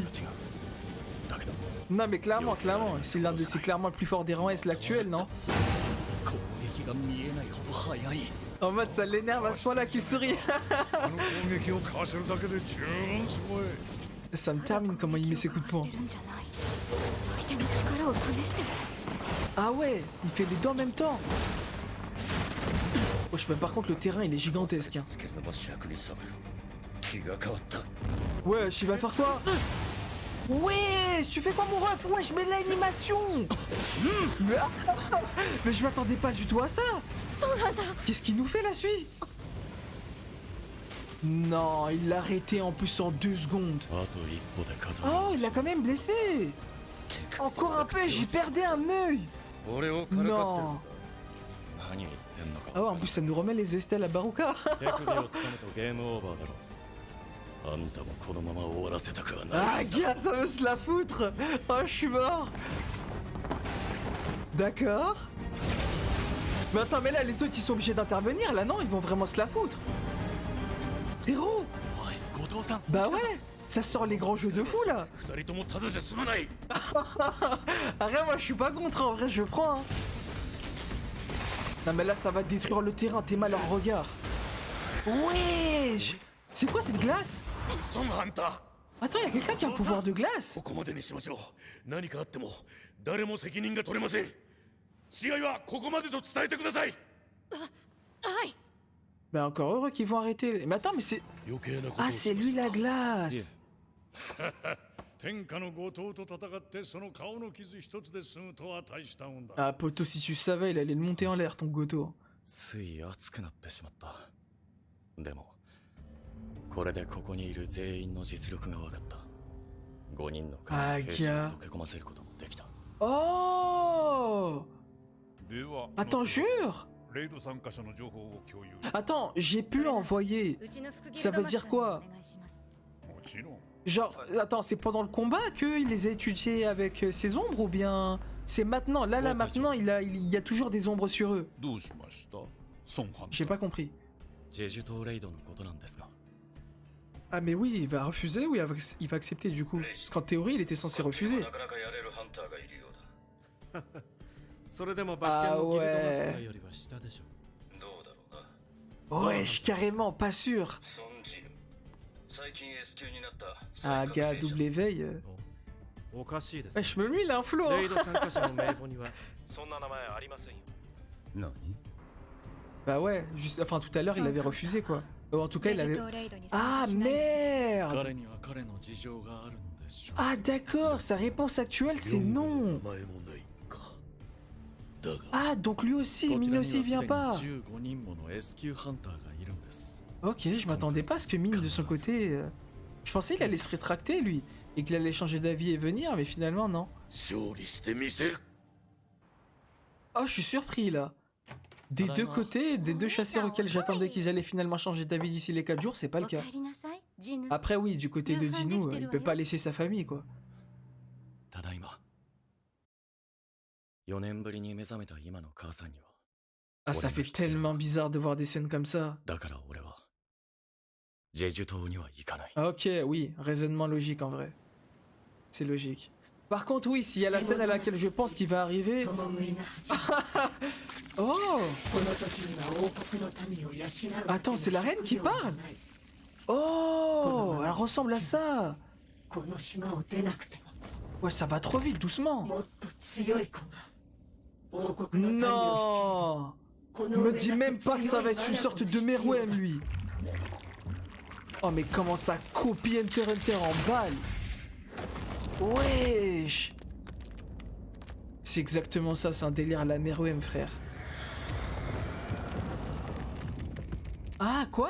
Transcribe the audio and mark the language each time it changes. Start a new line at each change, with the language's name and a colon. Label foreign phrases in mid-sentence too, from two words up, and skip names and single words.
French: Non mais clairement, c'est clairement le plus fort des rangs S l'actuel, non? En mode ça l'énerve à ce point là qu'il sourit. Ça me termine comment il met ses coups de poing.
Japanese: 相手の力を試してる。
French: Ah ouais, il fait les deux en même temps. Wesh, mais par contre le terrain il est gigantesque. Hein.
Japanese: つけるのも尺に触る気が変わった
French: Wesh, il va faire quoi? Wesh, tu fais quoi mon ref? Wesh, mais l'animation. Mais je m'attendais pas du tout à ça.
Japanese: そうなんだ。
French: Qu'est-ce qu'il nous fait la suite? Non, il l'a arrêté en plus en 2 secondes.
Japanese: あと一歩で肩
French: Oh, il l'a quand même blessé. Encore un peu, j'y perdais un œil.
Japanese: 俺をからかってる
French: Non.
Japanese: 何言ってんのか
French: Ah ouais, en plus ça nous remet les Estelle à Baruka.
Japanese: 手首をつかむとゲームオーバーだろあんたもこのまま終わらせたくはな Ah, い
French: gars, ça veut se la foutre. Oh, je suis mort. D'accord. Mais attends, mais là, les autres, ils sont obligés d'intervenir. Là, non, ils vont vraiment se la foutre. Frérot.
Japanese: おい後藤さん
French: Bah ouais. Ça sort les grands jeux de fou, là.
Japanese: 二人ともただじゃ済まない
French: Arrête, moi, je suis pas contre. En vrai, je prends. Hein. Non, mais là, ça va détruire le terrain. T'es mal en regard. Wesh. C'est quoi cette glace?
Japanese: ソンハンター
French: Attends, y'a quelqu'un qui a un pouvoir de glace?
Japanese: ここまでにしましょう何かあっても誰も責任が取れません試合はここまでと伝えてくださいはい。
French: Bah, encore heureux qu'ils vont arrêter. Mais attends, mais c'est.
Japanese: 余計なことを
French: Ah, c'est lui la glace.
Japanese: 天下の後藤と戦ってその顔の傷一つで済むとは大したもんだ。
French: Ah, poto, si tu savais, il allait le monter en l'air, ton Goto.
Japanese: つい熱くなってしまったでもこれでここにいる全員の実力が分かった5人のあ兵士を溶け込ませることもできた Oh. では、
French: Attends, jure.
Japanese: レイド参加者の情報を共有。
French: Attends, j'ai pu envoyer.
Japanese: うちの副
French: Ça veut dire quoi?
Japanese: お願いします。もちろん。
French: Genre, attends, c'est pendant le combat qu'il les a étudiés avec ses ombres ou bien c'est maintenant? Là, maintenant, il y a toujours des ombres sur eux.
Japanese: どうしましたソンハンタ
French: J'ai pas compris.
Japanese: ジェジュ島レイドのことなんですが
French: Ah, mais oui, il va refuser ou il va accepter du coup? Parce qu'en théorie, il était censé refuser.
Japanese: なかなかやれるハンターがいるようだそれでもバッキャンのギルドマスターよりは下でしょ。どうだろうな
French: Wesh, carrément, pas sûr.
Japanese: ソンジル最近 S 級になった
French: Ah, gars, double éveil.
Japanese: おかしいです。
French: Wesh, même lui, il a un flow.
Japanese: レイ
French: Hein.
Japanese: ド参加者の名簿にはそんな名前ありませんよ。何
French: Bah ouais, juste, enfin tout à l'heure, il avait refusé quoi. Ou en tout cas, il avait.
Japanese: レイドに Ah 参加しないで
French: merde.
Japanese: 彼には彼の事情があるのでしょう。
French: Ah d'accord, sa réponse actuelle c'est non.
Japanese: 名前もないかだが
French: Ah donc lui aussi,
Japanese: こち
French: Mine
Japanese: ら
French: aussi
Japanese: に
French: vient
Japanese: は
French: pas.
Japanese: すでに15人もの S 級ハンターがいるんです。
French: Ok, je m'attendais pas à ce que Mine de son côté. Je pensais qu'il allait se rétracter lui et qu'il allait changer d'avis et venir, mais finalement non.
Japanese: 勝利してみせる
French: Oh, je suis surpris là. Des deux côtés, des deux chasseurs auxquels j'attendais qu'ils allaient finalement changer d'avis d'ici les 4 jours, c'est pas le
Japanese: お
French: cas.
Japanese: 帰りなさい、ジヌ。
French: Après oui, du côté de Dino, il peut pas laisser sa famille quoi.
Japanese: ただいま4年ぶりに目覚めた今の母さんには
French: Ah, ça fait tellement bizarre de voir des scènes comme ça.
Japanese: だから俺はジェジュ島には行かない
French: Ok, oui, raisonnement logique en vrai. C'est logique. Par contre, oui, s'il y a la scène à laquelle je pense qu'il va arriver...
Japanese: 共食いが始まる Oh この時には王国の民を養う
French: Attends, c'est la reine qui parle Oh Elle ressemble à ça
Japanese: この島を出なくて
French: Ouais, ça va trop vite, doucement
Japanese: ももっと強い子が王国の民を
French: Non
Japanese: この
French: Me
Japanese: 上
French: dis
Japanese: なく
French: même pas que ça va être une sorte de Meruem, lui Oh, mais comment ça copie Hunter x Hunter en balle Wesh C'est exactement ça, c'est un délire à la Meruem, frère. Ah, quoi?